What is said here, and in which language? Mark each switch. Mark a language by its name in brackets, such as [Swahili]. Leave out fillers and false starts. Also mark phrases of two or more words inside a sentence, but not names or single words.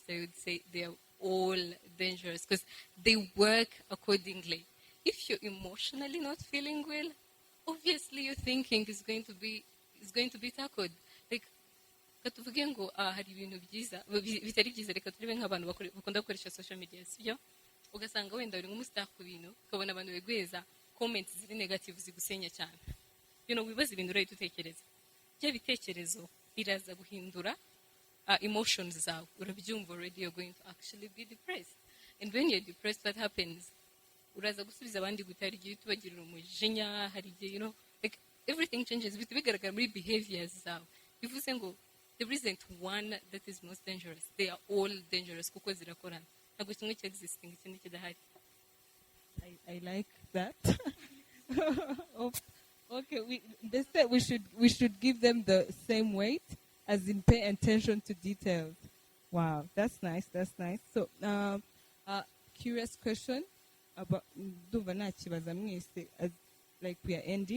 [English] I would say they're all dangerous because they work accordingly. If you're emotionally not feeling well, obviously your thinking is going to be tackled. Like, [Kinyarwanda] katuvuge ngo hari ibintu byiza bitari byiza, reka turebe nk'abantu bakunda gukoresha [English] social media, [Kinyarwanda] sibyo? Ugasanga wenda uri nk'umustar ku bintu, ukabona abantu begweza comments ziri negative zigusenya cyane. Wibaza ibintu uri utekereza. Bya bitekerezo biraza guhindura emotions zawe. Urabyumva [English] already, you're going to actually be depressed. And when you're depressed, what happens? [Kinyarwanda] Uraza gusubiza abandi gutari igihe tubagirira umujinya, hari igihe, [English] like everything changes. [Kinyarwanda] Bigaragara muri behaviors zawe. Bivuze ngo [English] there isn't one that is most dangerous. They are all dangerous [Kinyarwanda] kuko zirakorana. Ntabwo kimwe existing ikindi kidahari. [English] I like that. Okay, they said we should give them the same weight, as in pay attention to details. Wow, that's nice. That's nice. So, curious question about as like we are ending.